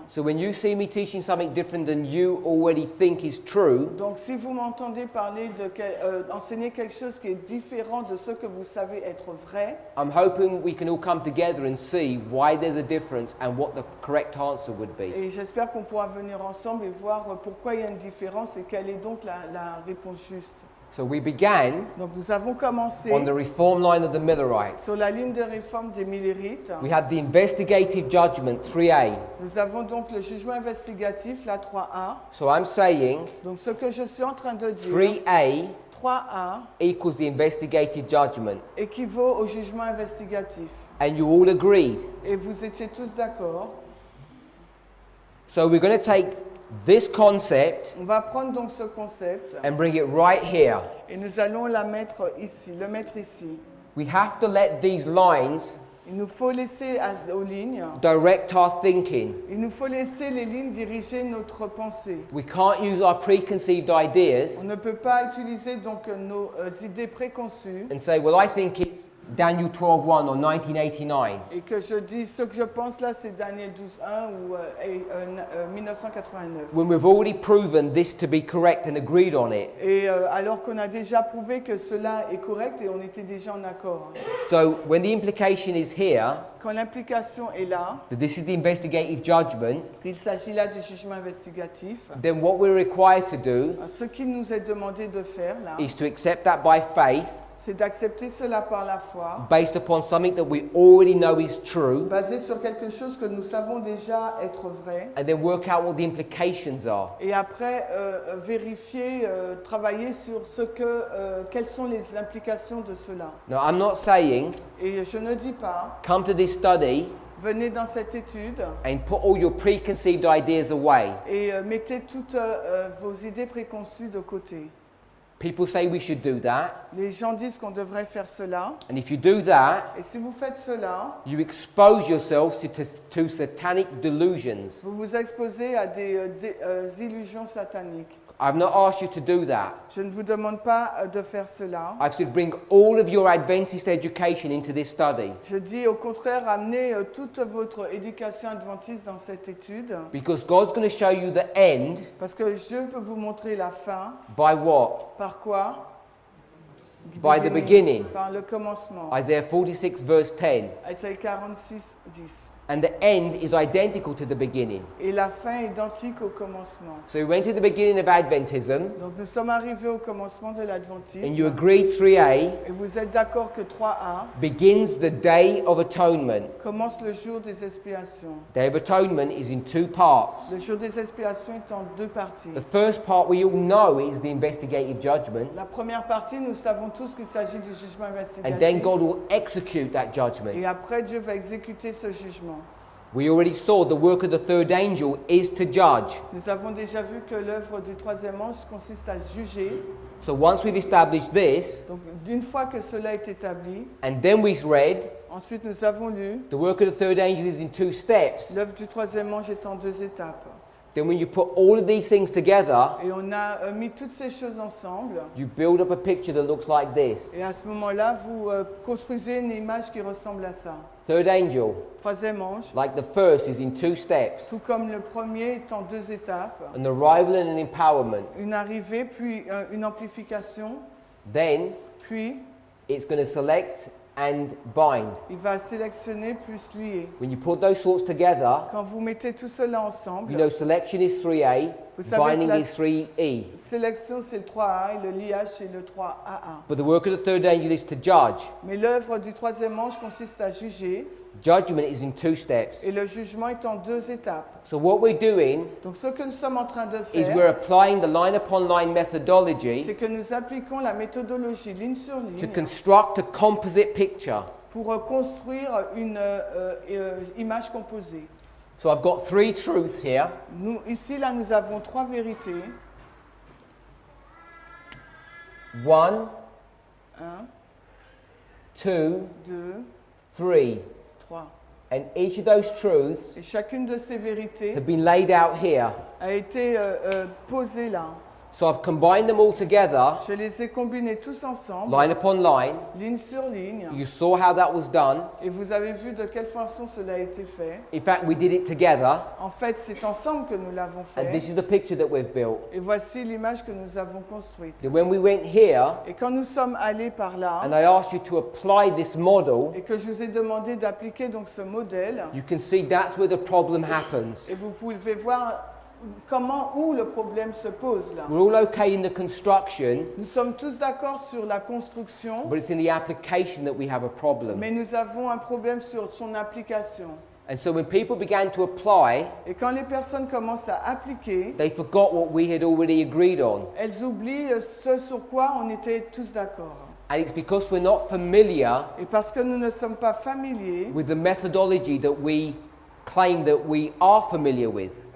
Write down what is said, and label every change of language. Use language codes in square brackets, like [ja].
[en] So when you see me teaching something different than you already think is true, [fr] Donc si vous m'entendez parler enseigner quelque chose qui est différent de ce que vous savez être vrai, [en] I'm hoping we can all come together and see why there's a difference and what the correct answer would be. [fr] et j'espère qu'on pourra venir ensemble et voir pourquoi il y a une différence et quelle est donc la réponse juste. [en] So we began [fr] Donc nous avons commencé [en] on the reform line of the Millerites. [fr] sur la ligne de réforme des Millérites. [en] We had the investigative judgment 3A. [fr] Nous avons donc le jugement investigatif, la 3A. [en] So I'm saying [fr] Donc ce que je suis en train de dire, [en] 3A [fr] 3A [en] equals the investigative judgment. [fr] équivaut au jugement investigatif. [en] And you all agreed. [fr] Et vous étiez tous d'accord. [en] So we're going to take this concept [fr] On va prendre donc ce concept [en] and bring it right here. [fr] et nous allons le mettre ici. [en] We have to let these lines [fr] Il nous faut laisser aux lignes, [en] direct our thinking. [fr] il nous faut laisser les lignes diriger notre pensée. [en] We can't use our preconceived [fr] On [en] ideas [fr] ne peut pas utiliser donc nos idées préconçues [en] and say, well, I think it's Daniel 12:1 or 1989. [fr] et que je dis ce que je pense là c'est Daniel 12:1 ou 1989. [en] When we've already proven this to be correct and agreed on it. [fr] Et alors qu'on a déjà prouvé que cela est correct et on était déjà en accord. [en] So when the implication is here, [fr] Quand l'implication est là, [en] that this is the investigative judgment, [fr] qu'il s'agit là du jugement investigatif, [en] then what we're required to do [fr] ce qu'il nous est demandé de faire là, [en] is to accept that by faith, [fr] c'est d'accepter cela par la foi, [en] based upon something that we already know is true, [fr] basé sur quelque chose que nous savons déjà être vrai, [en] and then work out what the implications are. [fr] et après vérifier, travailler sur quelles sont les implications de cela. [en] Now, I'm not saying [fr] Et je ne dis pas, [en] come to this study [fr] venez dans cette étude [en] and put all your preconceived ideas away. [fr] et mettez toutes vos idées préconçues de côté. [en] People say we should do that, [fr] Les gens disent qu'on devrait faire cela, [en] and if you do that, [fr] et si vous faites cela, [en] you expose yourselves to satanic delusions. [fr] vous vous exposez à des illusions sataniques. [en] I've not asked you to do that. [fr] Je ne vous demande pas de faire cela. [en] I've said bring all of your Adventist education into this study, [fr] Je dis au contraire, amenez toute votre éducation adventiste dans cette étude, [en] because God's going to show you the end [fr] parce que Dieu peut vous montrer la fin. [en] by what? [fr] Par quoi? [en] By the beginning. [fr] Par le commencement. [en] Isaiah 46 verse 10. [fr] Isaïe 46, 10. [en] And the end is identical to the beginning. [fr] Et la fin est identique au commencement. [en] So we went to the beginning of Adventism, [fr] Donc nous sommes arrivés au commencement de [en] and [fr] l'adventisme. [en] you agreed 3A [fr] Et vous êtes d'accord que 3A [en] begins the Day of Atonement. [fr] commence le jour des expiations. [en] Day of Atonement is in two parts. [fr] Le jour des expiations est en deux parties. [en] The first part we all know is the investigative judgment, [fr] La première partie, nous savons tous qu'il s'agit du jugement [en] and then [fr] investigatif. [en] God will execute that judgment. [fr] Et après, Dieu va exécuter ce jugement. [en] We already saw the work of the third angel is to judge. [fr] Nous avons déjà vu que l'œuvre du troisième ange consiste à juger. [en] So once we've established this, [fr] Donc, d'une fois que cela est établi, [en] and then we read, [fr] ensuite nous avons lu, [en] the work of the third angel is in two steps. [fr] l'œuvre du troisième ange est en deux étapes. [en] Then when you put all of these things together, [fr] Et on a mis toutes ces choses ensemble. [en] you build up a picture that looks like this. [fr] Et à ce moment-là, vous construisez une image qui ressemble à ça. [en] Third angel, [fr] Troisième ange, [en] like the first, is in two steps. [fr] tout comme le premier est en deux étapes. [en] An arrival and an empowerment. [fr] Une arrivée, puis une amplification, [en] Then [fr] puis [en] it's going to select and bind. [fr] il va sélectionner plus lier. [en] When you put those thoughts together, [fr] Quand vous mettez tout cela ensemble, [en] you know selection is 3A, [fr] vous savez que [en] binding [fr] la [en] is 3E. [fr] sélection c'est le 3A et le liage c'est le 3AA. [en] But the work of the third angel is to judge. [fr] Mais l'œuvre du troisième ange consiste à juger [en] Judgment is in two steps. [fr] et le jugement est en deux étapes. [en] So what we're doing [fr] Donc ce que nous sommes en train de [en] is [fr] faire, [en] we're applying the line upon line methodology [fr] c'est que nous appliquons la méthodologie ligne sur [en] to [fr] ligne [en] construct a composite picture. [fr] pour construire une image composée. [en] So I've got three truths here. [fr] Ici, là, nous avons trois vérités. [en] 1, [fr] 1, [en] 2, [fr] 2, [en] 3. [fr] 3. [en] And each of those truths [fr] Et chacune de ces vérités [en] have been laid out here. [fr] a été posée là. [en] So I've combined them all together, [fr] Je les ai combinés tous ensemble, [en] line upon line. [fr] ligne sur ligne. [en] You saw how that was done. [fr] Et vous avez vu de quelle façon cela a été fait. [en] In fact, we did it together. [fr] En fait, c'est ensemble que nous l'avons [en] And this [fr] fait. [en] is the picture that we've built. [fr] Et voici l'image que nous avons construite. [en] Then when we went here, [fr] Et quand nous sommes allés par là, [en] and I asked you to apply this model, [fr] et que je vous ai demandé d'appliquer donc ce modèle, [en] you can see that's where the problem happens. [fr] et vous pouvez voir où le problème se pose là. [en] We're all okay in the construction, [fr] Nous sommes tous d'accord sur la construction, [en] but it's in the application that we have a problem. [fr] mais nous avons un problème sur son application. [en] And so when people began to apply, [fr] Et quand les personnes commencent à appliquer, [en] they forgot what we had already agreed on. [fr] elles oublient ce sur quoi on était tous d'accord. [en] And it's because we're not familiar [fr] Et parce que nous ne sommes pas familiers [en] with the methodology that we claim that we are familiar with.